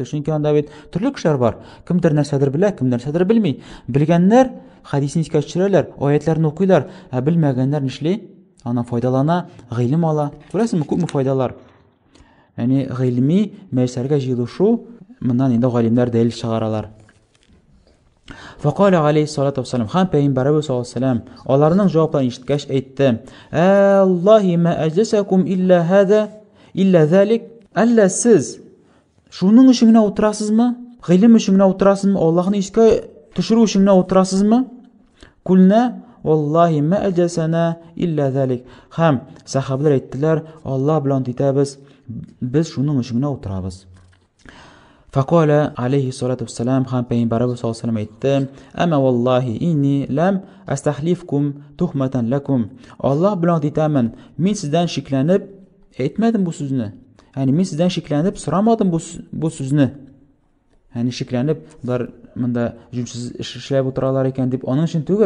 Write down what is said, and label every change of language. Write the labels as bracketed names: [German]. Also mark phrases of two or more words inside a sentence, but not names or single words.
[Tatar] Чөнки анда бит төрле кешеләр бар. Кемдер нәрсәдер белә, кемдер нәрсәдер белми. Белгәннәр хәдисне искә төшерәләр, аятларны укыйлар, белмәгәннәр нишли? Ана файдалана, гыйлем ала. Күрәсезме, күпме файдалар. Ягъни гыйльми мәҗлесләргә җыелышу, моннан инде галимнәр дәлил чыгаралар. [Arabic] فقال عليه الصلاة والسلام, [Tatar] һәм Пәйгамбәрбез [Arabic] صلى الله عليه وسلم [Tatar] аларның җавапларын ишеткәч әйтте: [Arabic] "آلله ما أجلسكم إلا هذا إلا ذلك." [Tatar] Әллә сез шуның өчен генә утырасызмы? Гыйлем өчен генә утырасызмы? Аллаһны искә төшерү өчен генә утырасызмы? [Arabic] قلنا والله ما أجلسنا إلا ذلك. [Tatar] Һәм сахабалар әйттеләр: "Аллаһ белән әйтәбез, biz шуның өчен генә утырабыз." [Arabic] فقال عليه الصلاة والسلام, [Tatar] һәм Пәйгамбәрбез [Arabic] صلى الله عليه وسلم [Tatar] әйтте: [Arabic] "أما والله إني لم أستحلفكم تهمة لكم." [Tatar] Аллаһ белән әйтәмен, мин сездән шикләнеп әйтмәдем бу сүзне. Ягъни мин сездән шикләнеп сорамадым бу сүзне. Ягъни шикләнеп бар монда җүнсез эшләп утыралар икән дип, аның өчен түгел.